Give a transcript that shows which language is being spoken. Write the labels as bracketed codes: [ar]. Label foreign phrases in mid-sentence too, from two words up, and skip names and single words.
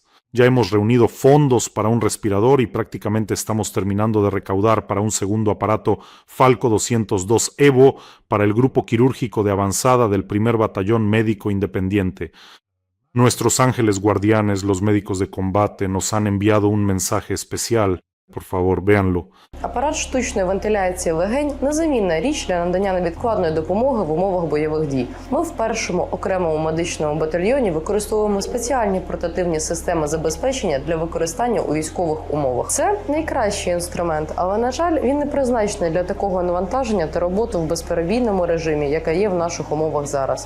[es] Ya hemos reunido fondos para un respirador y prácticamente estamos terminando de recaudar para un segundo aparato Falco 202 Evo para el grupo quirúrgico de avanzada del primer batallón médico independiente. Nuestros ángeles guardianes, los médicos de combate, nos han enviado un mensaje especial. Por favor, véanlo. [uk] Апарат штучної вентиляції легень – незамінна річ для надання невідкладної допомоги в умовах бойових дій. Ми в першому окремому медичному батальйоні використовуємо спеціальні портативні системи забезпечення для використання у військових умовах. Це найкращий інструмент, але, на жаль, він не призначений для такого навантаження та роботи в безперебійному режимі, яка є в наших умовах зараз.